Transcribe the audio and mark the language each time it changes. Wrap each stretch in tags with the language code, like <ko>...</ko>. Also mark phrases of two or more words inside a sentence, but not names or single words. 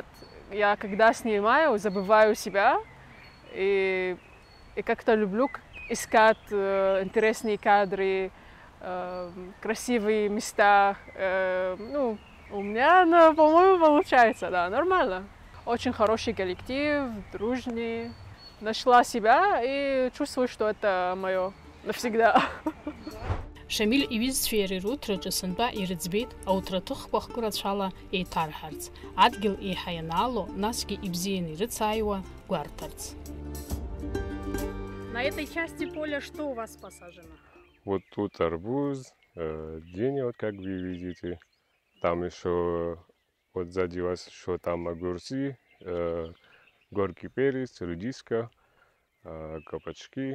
<ru>Я когда снимаю, забываю себя и как-то люблю искать интересные кадры, красивые места. Ну, у меня, по-моему, получается, да, нормально. Очень хороший коллектив, дружный. Нашла себя и чувствую, что это мое навсегда.</ru> <ab>Шамиль иҩызцәа иара ируҭраҿы сынтәа ирыӡбеит ауҭраҭыхқәа хкырацәала еиҭарҳарц, адгьыл еиҳа ианаало, насгьы ибзианы ирыцааиуа гәарҭарц.</ab> <ru>На этой части поля что у вас посажено? Вот тут арбуз, дыня, вот как вы видите. Там еще вот сзади вас еще там огурцы, горький перец, редиска, кабачки.</ru>